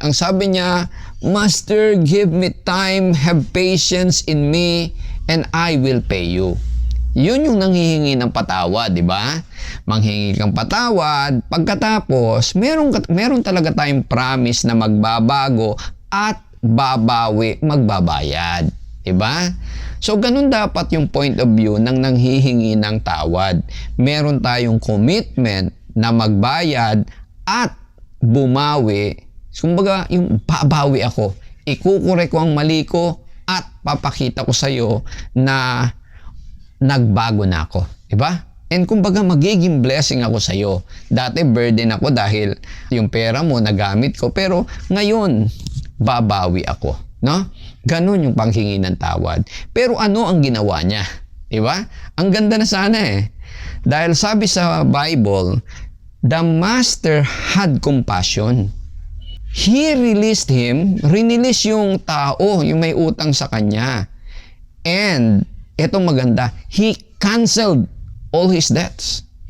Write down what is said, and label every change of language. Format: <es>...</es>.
<tl>Ang sabi niya,</tl> <en>Master, give me time, have patience in me, and I will pay you.</en> <tl>Yun yung nanghihingi ng patawad, di ba? Manghingi kang patawad, pagkatapos, meron talaga tayong promise na magbabago at babawi, magbabayad. Di ba? So, ganun dapat yung point of view ng nanghihingi ng tawad. Meron tayong commitment na magbayad at bumawi. Kumbaga, yung babawi ako. Ikukure ko ang mali ko at papakita ko sa iyo na nagbago na ako. Diba? And kumbaga magiging blessing ako sa iyo. Dati burden ako dahil yung pera mo nagamit ko, pero ngayon babawi ako, no? Ganun yung panghingi ng tawad. Pero ano ang ginawa niya? Diba? Ang ganda na sana eh. Dahil sabi sa Bible,</tl> <en>the master had compassion. He released him,</en> <tl>rinilis yung tao, yung may utang sa kanya.</tl> <en>And,</en> <tl>etong maganda,</tl> <en>he canceled all his debts.</en>